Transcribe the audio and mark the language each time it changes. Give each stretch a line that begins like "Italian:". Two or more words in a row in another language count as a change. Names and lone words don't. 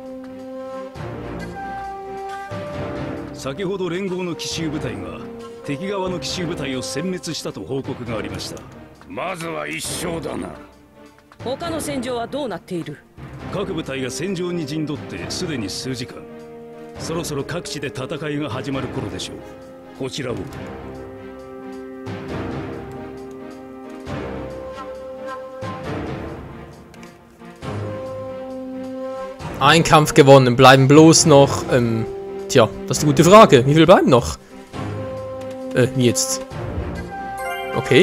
Japanese: 先ほど連合の奇襲部隊が敵側の奇襲部隊を殲滅したと報告がありました。まずは一勝だな。他の戦場はどうなっている？各部隊が戦場に陣取ってすでに数時間。そろそろ各地で戦いが始まる頃でしょう。こちらを。
German: Ein Kampf gewonnen, bleiben bloß noch, tja, das ist eine gute Frage. Wie viel bleiben noch? Wie jetzt? Okay.